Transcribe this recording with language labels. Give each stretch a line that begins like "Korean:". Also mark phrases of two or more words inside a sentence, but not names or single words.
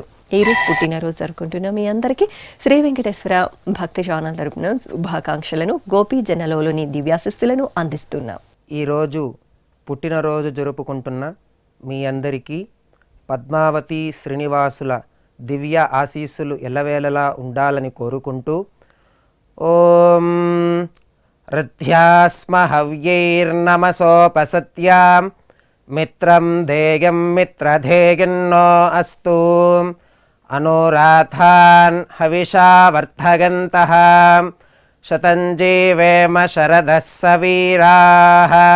Telugu: ఈరోజు పుట్టినరోజు జరుపుకుంటున్న మీ అందరికీ శ్రీ వెంకటేశ్వర భక్తి ఛానల్ తరపున శుభాకాంక్షలను, గోపి జనలోని దివ్యాశిస్సులను అందిస్తున్నాం. ఈరోజు పుట్టినరోజు జరుపుకుంటున్న మీ అందరికీ పద్మావతి శ్రీనివాసుల దివ్య ఆశీస్సులు ఎల్లవేళలా ఉండాలని కోరుకుంటూ ఓం
Sanskrit: ऋद्ध्यास्म हव्यैर्नमसोपसत्यां मित्रं देयं मित्रधेयन्नो अस्तु अनुराधान् हविषा वर्धयन्तः शतं जीवेम शरदः सवीराः